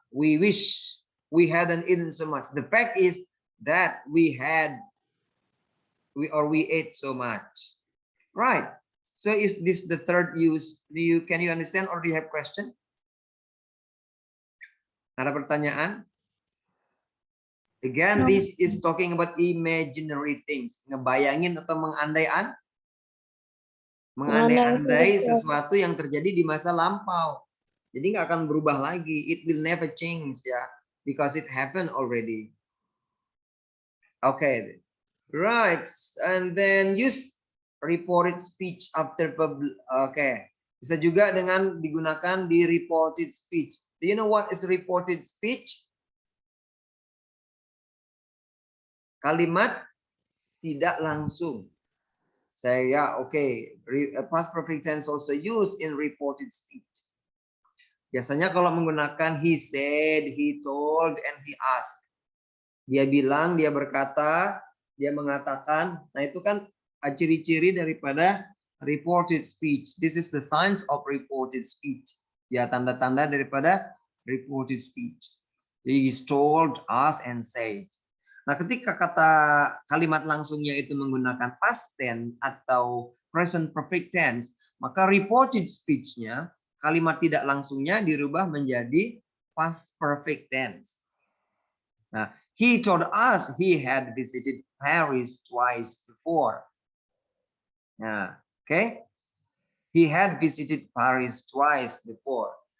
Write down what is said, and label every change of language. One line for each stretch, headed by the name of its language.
English: We wish we hadn't eaten so much. The fact is that we ate so much, right? So is this the third use? Can you understand, or do you have question?
Indonesian: Ada pertanyaan?
English: Again, this is talking about imaginary things.
Indonesian: Ngebayangin atau mengandai-andai sesuatu yang terjadi di masa lampau. Jadi nggak akan berubah lagi.
English: It will never change ya, because it happened already. Okay, right. And then use reported speech after public.
Indonesian: Okay, bisa juga dengan digunakan di reported speech.
English: Do you know what is reported speech?
Indonesian: Kalimat tidak langsung. Saya okay.
English: Past perfect tense also used in reported speech.
Indonesian: Biasanya kalau menggunakan
English: he said, he told, and he asked.
Indonesian: Dia bilang, dia berkata, dia mengatakan. Nah itu kan ciri-ciri daripada reported speech.
English: This is the signs of reported speech.
Indonesian: Ya, tanda-tanda daripada
English: reported speech. He is told, asked, and said.
Indonesian: Nah, ketika kalimat langsungnya itu menggunakan past tense atau present perfect tense, maka reported speech-nya, kalimat tidak langsungnya dirubah menjadi past perfect tense.
English: Nah, he told us he had visited Paris twice before. Nah, okay. He had visited Paris twice before.